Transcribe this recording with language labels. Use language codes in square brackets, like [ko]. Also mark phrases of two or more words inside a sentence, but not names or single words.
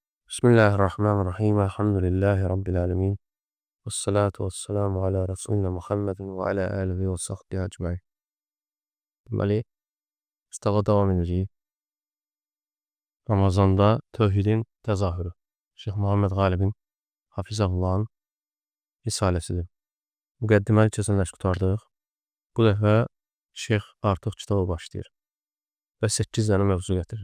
[ar] بسم الله الرحمن الرحيم. الحمد لله رب العالمين. والصلاة والسلام على رسولنا محمد وعلى آله وصحبه أجمعين. [az] Deməli, kitabə davam edirik. Ramazanda tövhidin təzahürü. Şeyx Muhammed Qalibin Hafizahullahın risaləsidir. Müqəddiməni keçənlər qurtardıq. Bu dəfə şeyx artıq kitaba başlayır və 8 dənə mövzu gətirir.